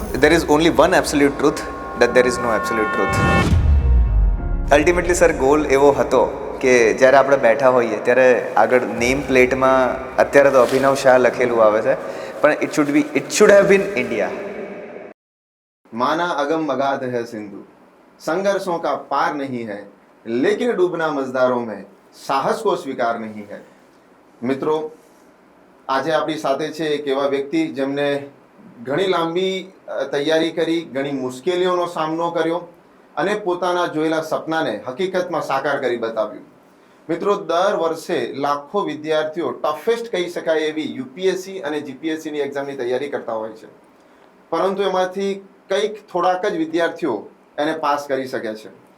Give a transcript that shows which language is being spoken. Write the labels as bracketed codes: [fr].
[en] There is only one absolute truth, that there is no absolute truth. [gu] Ultimately sir goal એવો હતો કે જ્યારે આપણે બેઠા હોઈએ ત્યારે આગળ નેમ પ્લેટમાં અત્યારે તો અભિનવ શાહ લખેલું આવે છે, પણ [en] It should have been India. [hi] माना अगम अगाध है सिंधु, संघर्षों का पार नहीं है, लेकिन डूबना मजदारों में साहस को स्वीकार नहीं है. [gu] મિત્રો, આજે આપણી સાથે છે એક એવા વ્યક્તિ જેમને ઘણી લાંબી તૈયારી કરી, ઘણી મુશ્કેલીઓનો સામનો કર્યો અને પોતાના જોયેલા સપનાને હકીકતમાં સાકાર કરી બતાવ્યું. મિત્રો, દર વર્ષે લાખો વિદ્યાર્થીઓ ટફેસ્ટ કહી શકાય એવી યુપીએસસી અને જીપીએસસીની એક્ઝામની તૈયારી કરતા હોય છે, પરંતુ એમાંથી કંઈક થોડાક જ વિદ્યાર્થીઓ એને પાસ કરી શકે છે.